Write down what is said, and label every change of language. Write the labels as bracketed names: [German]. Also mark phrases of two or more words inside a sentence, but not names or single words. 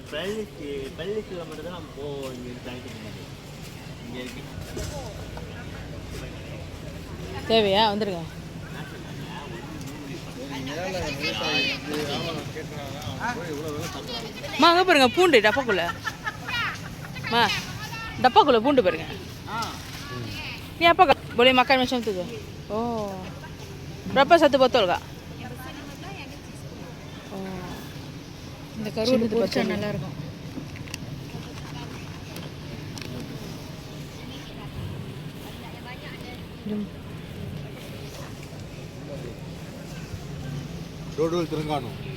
[Tamil] தேவையா? வந்துடுங்க. மா அங்கே பாருங்க பூண்டு டப்பாக்குள்ள. மா டப்பாக்குள்ள பூண்டு பாருங்க. [Malay] நீ apa boleh makan macam tu ke? Oh. Berapa satu botol kak? Oh. [Tamil] இந்த கருவாடு பொரிச்சா நல்லா இருக்கும். டோடோல் தெலுங்கானா.